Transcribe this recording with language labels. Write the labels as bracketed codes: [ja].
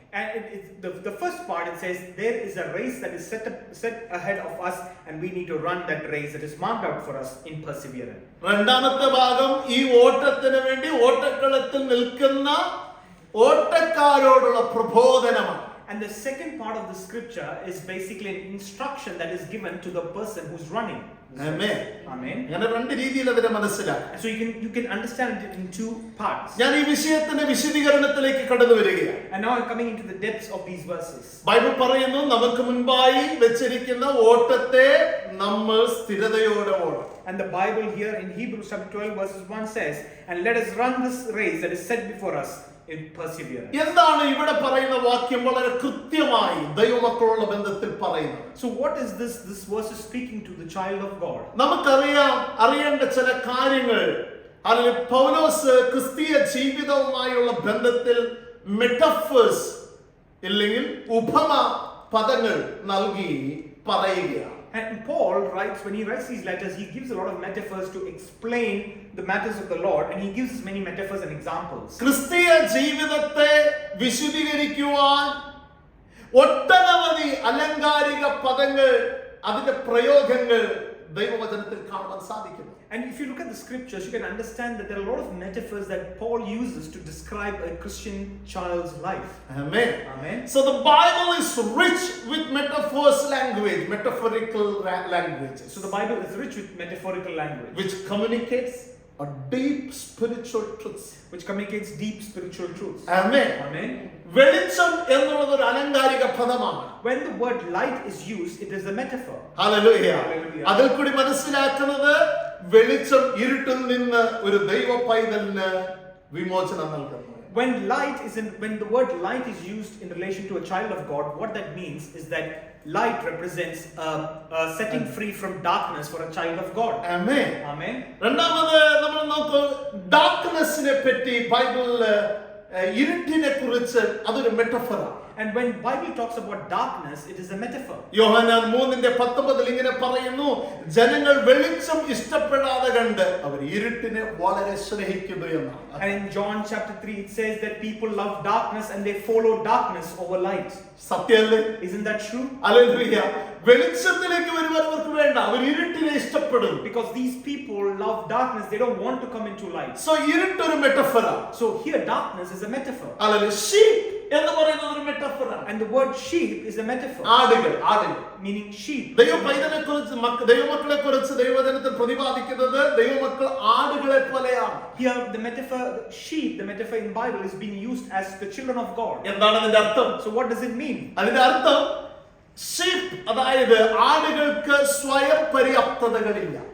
[en] And the first part, it says there is a race that is set ahead of us, and we need to run that race that is marked out for us in perseverance. [ml] രണ്ടാമത്തെ ഭാഗം ഈ ഓട്ടത്തിന് വേണ്ടി ഓട്ടക്കളത്തിൽ നിൽക്കുന്ന ഓട്ടക്കാരോടുള്ള പ്രബോധനമാണ്. [en] And the second part of the scripture is basically an instruction that is given to the person who's running. [ml] Amen. [en] Amen. [ml] അങ്ങനെ രണ്ട് രീതിയിൽ അതിനെ മനസ്സിലാക്കാം. [en] And so you can understand it in 2 parts. [ml] ഞാൻ ഈ വിഷയത്തിന്റെ വിശദീകരണത്തിലേക്ക് കടന്നു വരികയാണ്. [en] And now I'm coming into the depths of these verses. [ml] Bible പറയുന്നു നമുക്ക് മുൻപായി വെച്ചിരിക്കുന്ന ഓട്ടത്തെ നമ്മൾ സ്ഥിരതയോടെ ഓടണം. [en] And the Bible here in Hebrews chapter 12 verses 1 says, and let us run this race that is set before us in perseverance. [ml] എന്താണ് ഇവിടെ പറയുന്ന വാക്യം വളരെ കൃത്യമായി ദൈവമക്കളുള്ള ബന്ധത്തിൽ പറയുന്നത്? [en] So what is this verse is speaking to the child of God? [ml] അറിയേണ്ട ചില കാര്യങ്ങൾ അല്ലെങ്കിൽ പൗലോസ് ക്രിസ്തീയ ജീവിതവുമായുള്ള ബന്ധത്തിൽ മെറ്റഫേഴ്സ് ഇല്ലെങ്കിൽ ഉപമ പദങ്ങൾ നൽകി പറയുകയാണ്. [en] And Paul writes, when he writes these letters, he gives a lot of metaphors to explain the matters of the Lord, and he gives many metaphors and examples. [ml] ക്രിസ്തീയ ജീവിതത്തെ വിശദീകരിക്കുവാൻ ഒട്ടനവധി അലങ്കാരിക പദങ്ങൾ, അതിന്റെ പ്രയോഗങ്ങൾ ദൈവവചനത്തിൽ കാണാൻ സാധിക്കുന്നു. [en] And if you look at the scriptures, you can understand that there are a lot of metaphors that Paul uses to describe a Christian child's life. Amen. Amen. So the Bible is rich with metaphors language, metaphorical languages. So the Bible is rich with metaphorical language, which communicates a deep spiritual truths. which communicates deep spiritual truths. Amen. Amen. [ml] വെളിച്ചം എന്നുള്ളത് ഒരു അലങ്കാരിക പദമാണ്. [en] When the word light is used, it is a metaphor. [ml] Hallelujah. [en] Hallelujah. [ml] അതിൽ കൂടി മനസ്സിലാക്കുന്നത് വെളിച്ചം ഇരുട്ടിൽ നിന്ന് ഒരു ദൈവ പൈതലിന് വിമോചനം നൽകുന്നു. [en] When the word light is used in relation to a child of God, what that means is that light represents setting free from darkness for a child of God. Amen. Amen. [ml] രണ്ടാമത് നമ്മൾ നോക്കൂ, ഡാർക്ക്നെസ്സിനെ പറ്റി ബൈബിളിൽ ഇരുട്ടിനെ കുറിച്ച് അതൊരു മെറ്റഫറാണ്. [en] And when Bible talks about darkness, it is a metaphor. [ml] യോഹന്നാൻ 3:19 ഇങ്ങനെ പറയുന്നു, ജനങ്ങൾ വെളിച്ചം ഇഷ്ടപ്പെടാതെ കണ്ട് അവർ ഇരുട്ടിനെ വളരെ സ്നേഹിക്കുന്നു എന്നാണ്. [en] And in John chapter 3, it says that people love darkness and they follow darkness over light. [ml] സത്യമല്ലേ? [en] Isn't that true? [ml] ഹല്ലേലൂയ. വെളിച്ചത്തിലേക്ക് വരുന്നവർക്ക് വേണ്ട, അവർ ഇരുട്ടിനെ ഇഷ്ടപ്പെടുന്നു. [en] Because these people love darkness, they don't want to come into light. [ml] So ഇരുട്ടൊരു മെറ്റഫറാണ്. [en] So here darkness is a metaphor. [ml] Hallelujah. Sheep എന്ന് പറയുന്നത് ഒരു മെറ്റഫറാണ്. [en] And the word sheep is a metaphor. [ml] ആടുകൾ [en] Meaning sheep. [ml] ദൈവമക്കളെ കുറിച്ച് ദൈവവചനത്തിൽ പ്രതിപാദിക്കുന്നത് ദൈവമക്കൾ ആടുകളെ പോലെയാണ്. [en] Here the metaphor sheep, the metaphor in Bible is being used as the children of God. [ml] എന്താണ് അതിന്റെ അർത്ഥം? [en] So what does it mean? [ml] അതിന്റെ അർത്ഥം ഷീപ്പ്, അതായത് ആടുകൾക്ക് സ്വയം പര്യാപ്തതകളില്ല.